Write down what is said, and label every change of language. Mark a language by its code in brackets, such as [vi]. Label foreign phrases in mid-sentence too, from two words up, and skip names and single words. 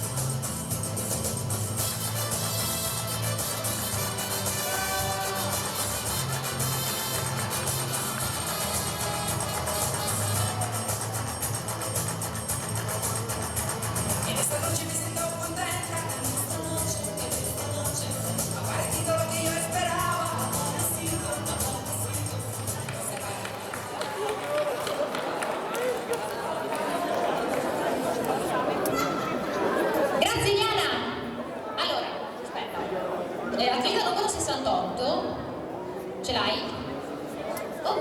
[es] En esta noche me siento contenta. En esta noche ha parecido lo que yo esperaba. [it] Grazie Eliana. Allora, aspetta. Attività numero 68. Ce l'hai? Ok.